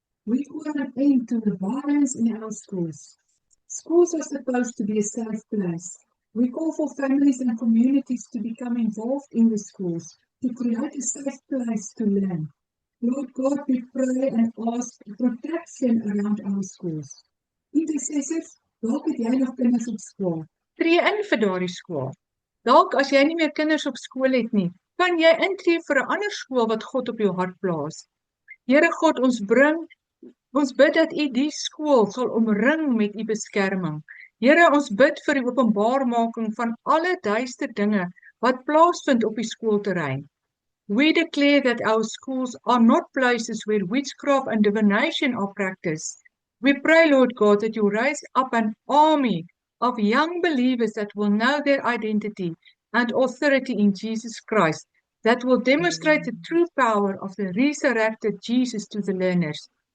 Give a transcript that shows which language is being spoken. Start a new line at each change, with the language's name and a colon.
English: We call an end to the violence in our schools. Schools are supposed to be a safe place. We call for families and communities to become involved in the schools, to create a safe place to learn. Lord God, we pray and ask protection around our schools.
Afrikaans: Intercessors, dalk het jy nog kinders op skool? Tree in vir daardie skool. Dalk as jy nie meer kinders op skool het nie, kan jy intree vir 'n ander skool wat God op jou hart plaas. Here God, ons bid dat U die skool sal omring met U beskerming. Here, ons bid vir die openbaarmaking van alle duister dinge wat plaasvind op die skoolterrein.
English: We declare that our schools are not places where witchcraft and divination are practiced. We pray, Lord God, that you raise up an army of young believers that will know their identity and authority in Jesus Christ, that will demonstrate the true power of the resurrected Jesus to the learners.